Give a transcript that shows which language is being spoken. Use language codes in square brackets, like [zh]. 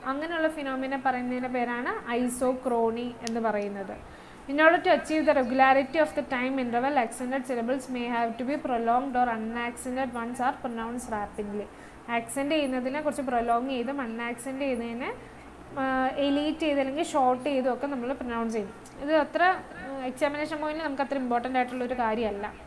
[ml] അങ്ങനെയുള്ള ഫിനോമിന പറയുന്നതിൻ്റെ പേരാണ് ഐസോക്രോണി എന്ന് പറയുന്നത്. [en] In order to achieve the regularity of the time interval, accented syllables may have to be prolonged or unaccented ones are pronounced rapidly. [ml] Accent ചെയ്യുന്നതിനെ കുറച്ച് prolong ചെയ്തും അൺആക്സെൻ്റ് ചെയ്യുന്നതിനെ എലീറ്റ് ചെയ്ത് അല്ലെങ്കിൽ ഷോർട്ട് ചെയ്തും ഒക്കെ നമ്മൾ പ്രൊനൗൺസ് ചെയ്യും. ഇത് അത്ര എക്സാമിനേഷൻ പോയിന്റിൽ നമുക്ക് അത്ര ഇമ്പോർട്ടൻ്റ് ആയിട്ടുള്ളൊരു കാര്യമല്ല.